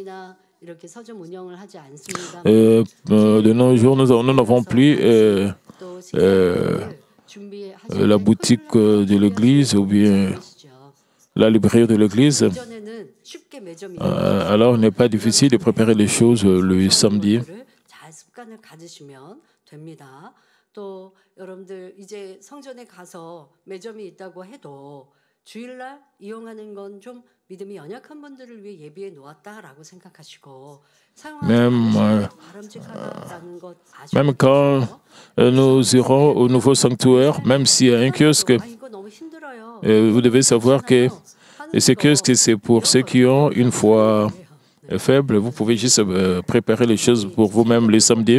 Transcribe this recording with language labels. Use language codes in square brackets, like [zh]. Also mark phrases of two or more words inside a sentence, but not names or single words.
[fr] De nos jours, nous n'avons plus la boutique de l'Église ou bien la librairie de l'Église. Alors, il n'est pas difficile de préparer les choses le samedi. [ko] 또 여러분들 이제 성전에 가서 매점이 있다고 해도 주일날 이용하는 건 좀 믿음이 연약한 분들을 위해 예비해 놓았다라고 생각하시고 [fr] même quand nous irons au nouveau sanctuaire, même s'il y a un kiosque, vous devez savoir que ce kiosque, c'est pour ceux qui ont une foi faible. Vous pouvez juste préparer les choses pour vous-même les samedis.